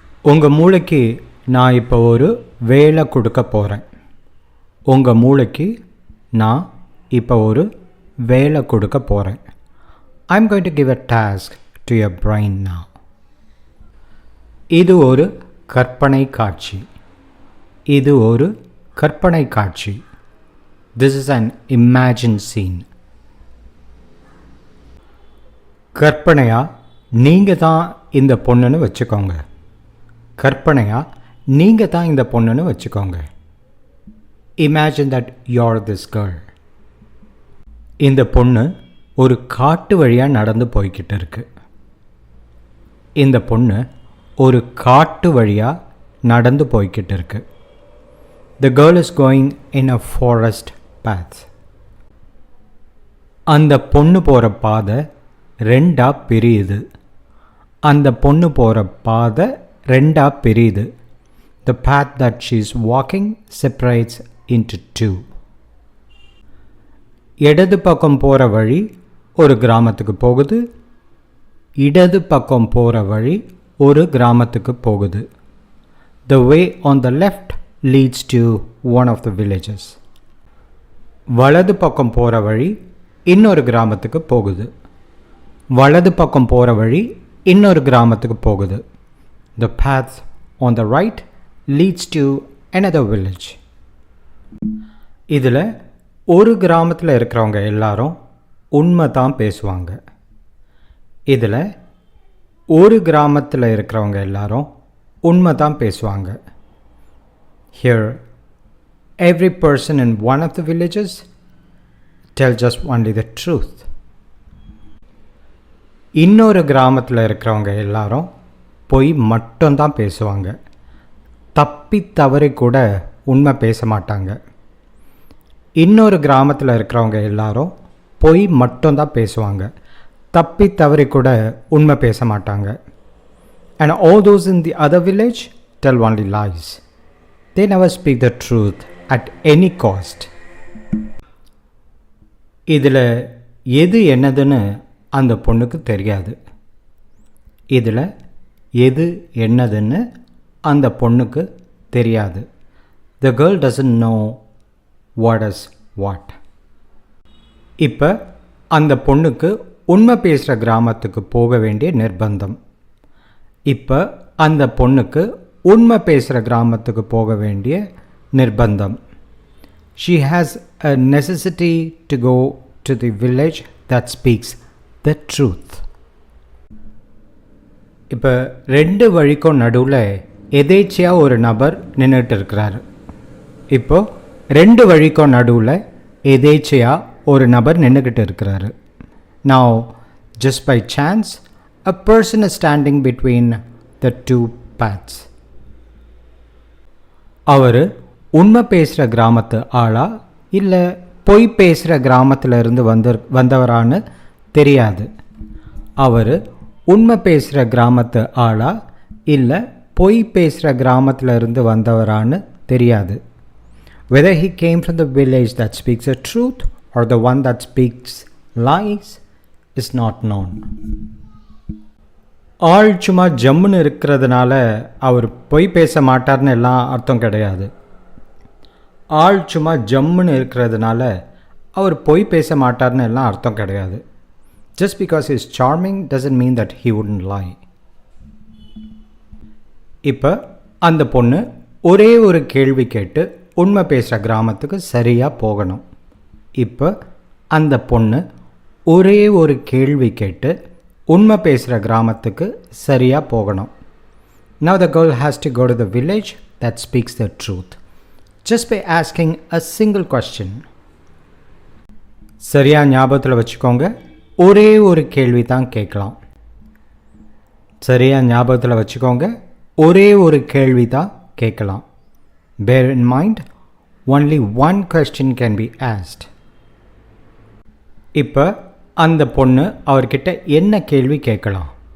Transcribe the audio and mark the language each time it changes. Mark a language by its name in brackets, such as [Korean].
[Tamil] உங்க மூளைக்கு நான் இப்போ ஒரு வேலை கொடுக்க போகிறேன். உங்க மூளைக்கு நான் இப்போ ஒரு வேலை கொடுக்க போகிறேன். [English] I'm going to give a task to your brain now. [Tamil] இது ஒரு கற்பனை காட்சி. இது ஒரு கற்பனை காட்சி. [English] This is an imagined scene. [Tamil] கற்பனையா நீங்கள் தான் இந்த பொண்ணுன்னு வச்சுக்கோங்க. கற்பனையா நீங்கள் தான் இந்த பொண்ணுன்னு வச்சுக்கோங்க. [English] Imagine that you're this girl. [Tamil] இந்த பொண்ணு ஒரு காட்டு வழியாக நடந்து போய்கிட்டு இருக்கு. இந்த பொண்ணு ஒரு காட்டு வழியாக நடந்து போய்கிட்டு இருக்கு. [English] The girl is going in a forest path. [Tamil] அந்த பொண்ணு போகிற பாதை ரெண்டாக பிரியுது. அந்த பொண்ணு போகிற பாதை ரெண்டாக பிரியுது. [English] The path that she's walking separates into two. [Tamil] இடது பக்கம் போகிற வழி ஒரு கிராமத்துக்கு போகுது. இடது பக்கம் போகிற வழி ஒரு கிராமத்துக்கு போகுது. [English] The way on the left leads to one of the villages. [Tamil] வலது பக்கம் போகிற வழி இன்னொரு கிராமத்துக்கு போகுது. வலது பக்கம் போகிற வழி இன்னொரு கிராமத்துக்கு போகுது. [English] The path on the right leads to another village. [Tamil] இதில் ஒரு கிராமத்தில் இருக்கிறவங்க எல்லாரும் உண்மை தான் பேசுவாங்க. இதில் ஒரு கிராமத்தில் இருக்கிறவங்க எல்லாரும் உண்மை தான் பேசுவாங்க. [English] Here, every person in one of the villages tell just only the truth. [Tamil] இன்னொரு கிராமத்தில் இருக்கிறவங்க எல்லாரும் பொய் மட்டும்தான் பேசுவாங்க. தப்பி தவறி கூட உண்மை பேச மாட்டாங்க. இன்னொரு கிராமத்தில் இருக்கிறவங்க எல்லாரும் பொய் மட்டும்தான் பேசுவாங்க. தப்பி தவறி கூட உண்மை பேச மாட்டாங்க. [English] And all those in the other village tell only lies. They never speak the truth at any cost. [Tamil] இதில் எது என்னதுன்னு அந்த பொண்ணுக்கு தெரியாது. இதில் எது என்னதுன்னு அந்த பொண்ணுக்கு தெரியாது. [English] The girl doesn't know what is what. [Tamil] இப்போ அந்த பொண்ணுக்கு உண்மை பேசுகிற கிராமத்துக்கு போக வேண்டிய நிர்பந்தம். இப்போ அந்த பொண்ணுக்கு உண்மை பேசுகிற கிராமத்துக்கு போக வேண்டிய நிர்பந்தம். [English] She has a necessity to go to the village that speaks the truth. [Tamil] இப்போ ரெண்டு வழிக்கும் நடுவில் எதேச்சியாக ஒரு நபர் நின்றுட்டு இருக்கிறாரு. இப்போது ரெண்டு வழிக்கும் நடுவில் எதேச்சியாக ஒரு நபர் நின்றுக்கிட்டு இருக்கிறாரு. [English] Now, just by chance, a person is standing between the two paths. [Tamil] அவர் உண்மை பேசுகிற கிராமத்து ஆளா இல்லை பொய் பேசுகிற கிராமத்தில் இருந்து வந்தவரான்னு தெரியாது. அவர் உண்மை பேசுகிற கிராமத்து ஆளா இல்லை பொய் பேசுகிற கிராமத்தில் இருந்து வந்தவரான்னு தெரியாது. [English] Whether he came from the village that speaks the truth or the one that speaks lies is not known. [Tamil] ஆள் சும்மா ஜம்முன்னு இருக்கிறதுனால அவர் பொய் பேச மாட்டார்னு எல்லாம் அர்த்தம் கிடையாது. ஆள் சும்மா ஜம்முன்னு இருக்கிறதுனால அவர் பொய் பேச மாட்டார்னு எல்லாம் அர்த்தம் கிடையாது. [English] Just because he is charming doesn't mean that he wouldn't lie. [Tamil] இப்போ அந்த பொண்ணு ஒரே ஒரு கேள்வி கேட்டு உண்மை பேசுகிற கிராமத்துக்கு சரியாக போகணும். இப்போ அந்த பொண்ணு ஒரே ஒரு கேள்வி கேட்டு உண்மை பேசுகிற கிராமத்துக்கு சரியாக போகணும். [English] Now the girl has to go to the village that speaks the truth just by asking a single question. [Tamil] சரியாக ஞாபகத்தில் வச்சுக்கோங்க, ஒரே ஒரு கேள்வி தான் கேட்கலாம். சரியாக ஞாபகத்தில் வச்சுக்கோங்க, ஒரே ஒரு கேள்வி தான் கேட்கலாம். [English] Bear in mind, only one question can be asked. [Tamil] இப்போ அந்த பொண்ணு அவர்கிட்ட என்ன கேள்வி கேட்கலாம்?